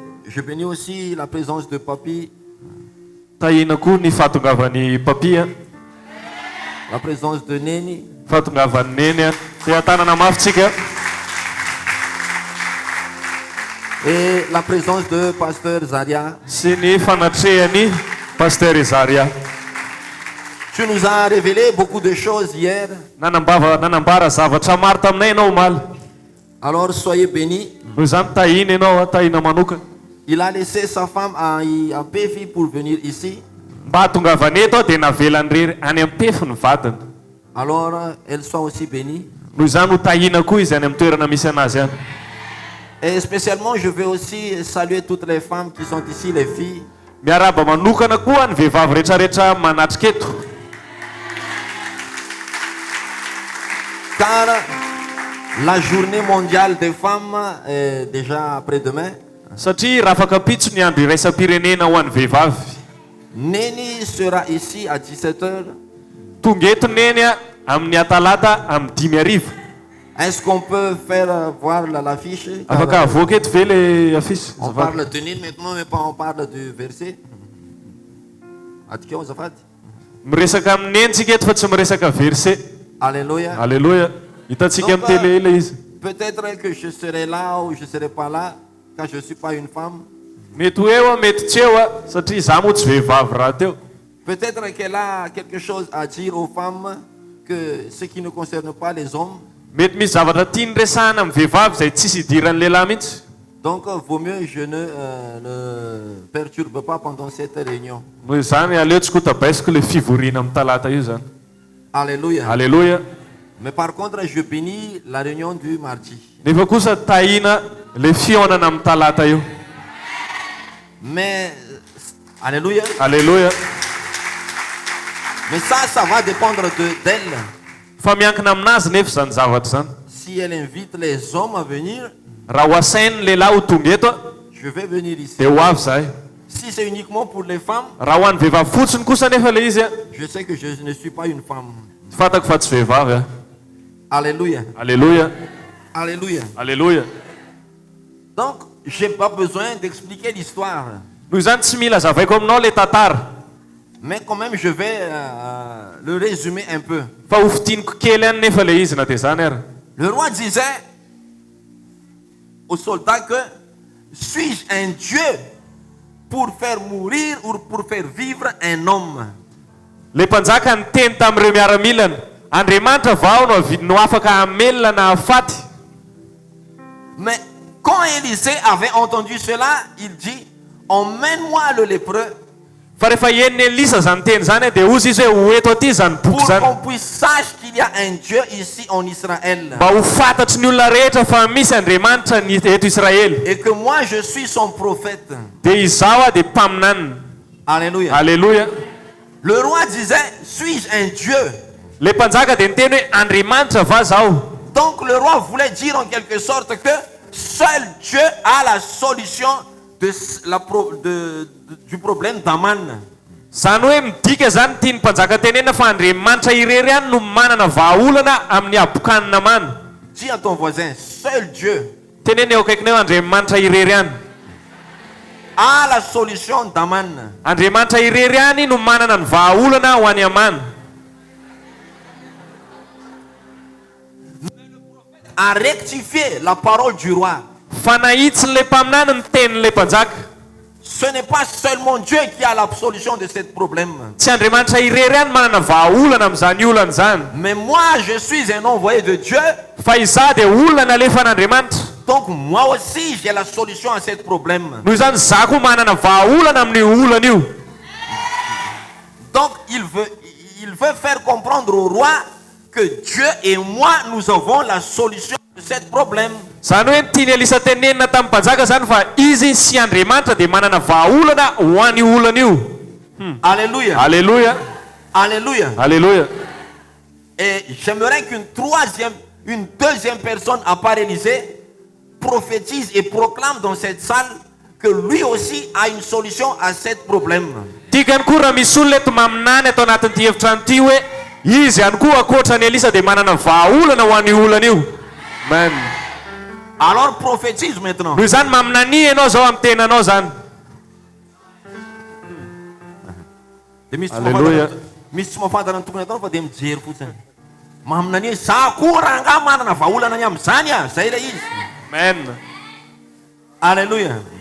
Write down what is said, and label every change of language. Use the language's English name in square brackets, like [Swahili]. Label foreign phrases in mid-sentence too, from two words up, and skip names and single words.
[French] Je bénis aussi la présence de Papi. [Malagasy] Tahina koa ny fahatongavan'ny papy [French] la présence de Neni. [Malagasy] fahatongavan'ny neny dia tanana mafitsika [French] Et la présence de Pasteur Zaria. [Malagasy] sy ny fanatrehany pasteur Zaria. [French] Tu nous as révélé beaucoup de choses hier. [Malagasy] nanambara zavatra maro taminay ianao omaly. [French] Alors soyez bénis. [Malagasy] Noho izany tahina ianao tahina manokana. [French] Il a laissé sa femme à Péfi pour venir ici. [Malagasy] Mba hatongavany eto dia navelany rery any amin'ny Pefy ny vadiny. [French] Alors elle soit aussi bénie. [Malagasy] Noho izany ho tahina koa izy any amin'ny toerana misy anazy any. [French] Et spécialement je veux aussi saluer toutes les femmes qui sont ici, les filles. [Malagasy] Miaraba manokana koa ny vehivavy rehetrarehetra manatrika eto. [French] Car la journée mondiale des femmes est déjà après-demain. [Malagasy] Satria raha afaka pitso ny andro iraisam-pirenena ho an'ny vehivavy. [French] Neni sera ici à 17h. [Malagasy] Tonga eto neny amin'ny atalata amin'ny 5:00. [French] Est-ce qu'on peut faire voir l'affiche? [Malagasy] Afaka avoaka eto ve le affiche? [French] On parle de Nini maintenant, mais pas on parle du verset. [Malagasy] Miresaka amin'ny nentsika eto fa tsy miresaka verset. [French] Alléluia. [Malagasy] Alléluia. Hitantsika amin'ny télé ilay izy. [French] Peut-être que je serai là ou je serai pas là, car je ne suis pas une femme. [Malagasy] Mety eo mety tsy eo satria za moa tsy vehivavy raha teo. [French] Peut-être qu'elle a quelque chose à dire aux femmes que ce qui ne concerne pas les hommes. [Malagasy] Mety misy zavatra tiany resahana amin'ny vehivavy izay tsisy idiran'ny lehilahy mihitsy. [French] Donc vaut mieux je ne perturbe pas pendant cette réunion. [Malagasy] Noho izany aleotsika ho tabaisiko le fivoriana amin'ny talata io zany. [French] Alléluia. [Malagasy] Alléluia. [French] Mais par contre je bénis la réunion du mardi. [Malagasy] Nefa kosa tahina le fionana amin'ny talata io. [French] Mais alléluia. [Malagasy] Alléluia. [French] Mais ça va dépendre d'elle. [Malagasy] Fa miankina aminazy nefa zany zavatra zany. [French] Si elle invite les hommes à venir, [Malagasy] raha ho asainy lehilahy ho tonga eto [French] je vais venir ici. [Malagasy] dia ho avy zahay. [French] Si c'est uniquement pour les femmes, [Malagasy] raha ho an'ny vehivavy fotsiny kosa nefa le izy [French] je sais que je ne suis pas une femme. [Malagasy] fantako fa tsy vehivavy. [French] Alléluia. [Malagasy] Alléluia. [French] Alléluia. [Malagasy] Alléluia. [French] Donc j'ai pas besoin d'expliquer l'histoire. [Malagasy] Noho izany tsy mila zavaiko aminao le tantara. [French] Mais quand même je vais le résumer un peu. [Malagasy] Fa hofitiniko kely any nefa le izy na dia zany ary. [French] Le roi disait aux soldats que suis-je un Dieu pour faire mourir ou pour faire vivre un homme? [Malagasy] Le mpanjaka niteny tamin'ireo miaramilana, Andriamanitra vao no afaka hamelona na hafaty. [French] Mais quand Élisée avait entendu cela, il dit emmène-moi le lépreux. [Malagasy] Fa rehefa heniny Elisa zany teny zany dia ozy izy hoe ho eto aty zany boky [French] Pour [Malagasy] zany. [French] qu'on puisse sache qu'il y a un Dieu ici en Israël. [Malagasy] Mba ho fantatry ny olona rehetra fa misy Andriamanitra ny eto Israely. [French] Et que moi je suis son prophète. [Malagasy] Dia izaho dia mpaminany. [French] Alléluia. [Malagasy] Alléluia. [French] Le roi disait suis-je un Dieu? [Malagasy] Le mpanjaka dia niteny hoe Andriamanitra va zaho. [French] Donc le roi voulait dire en quelque sorte que seul Dieu a la solution du problème d'Aman. [Malagasy] Zany hoe midika zany tiany mpanjaka tenena fa Andriamanitra irery ihany no manana vahaolana amin'ny abokanina Amana. [French] Dis à ton voisin, seul Dieu [Malagasy] Tenena eo akaikiny eo Andriamanitra irery ihany. [French] a la solution d'Aman. [Malagasy] Andriamanitra irery ihany no manana ny vahaolana ho an'ny Amana. [French] A rectifié la parole du roi. [Malagasy] Fa nahitsy le mpaminany ny tenin'le mpanjaka. [French] Ce n'est pas seulement Dieu qui a la solution de ce problème. [Malagasy] Tsy Andriamanitra irery ihany manana vahaolana amin'izany olana zany. [French] Mais moi je suis un envoyé de Dieu. [Malagasy] Fa izaho dia olona nalefa n'Andriamanitra. [French] Donc moi aussi j'ai la solution à ce problème. [Malagasy] Noho izany zaho koa manana vahaolana amin'io olana io. [French] Donc il veut faire comprendre au roi que Dieu et moi nous avons la solution de ce problème. [Malagasy] Zany hoe tiany Elisa tenenina tamin'ny mpanjaka zany fa izy sy Andriamanitra dia manana vahaolana ho an'io olana io. [French] Alléluia. [Malagasy] Alléluia. [French] Alléluia. [Malagasy] Alléluia. [French] Et j'aimerais une deuxième personne à part Élisée prophétise et proclame dans cette salle que lui aussi a une solution à ce problème. [Malagasy] Tikany koa raha misy olona eto maminany atao anatin'ity efitrano ity hoe izy ihany koa akoatran'ny Elisa dia manana vahaolana ho an'io olana io. Amen. [French] Alors prophétise maintenant. [Malagasy] Noho izany maminany ianao zao amin'ny tenanao zany. Dia misy tsy Alléluia. mahafantatra- misy tsy mahafantatra ny tokony atao fa dia mijery fotsiny. Maminany za koa raha nga manana vahaolana ny amin'izany a. Zay ilay izy. Amen. Alléluia.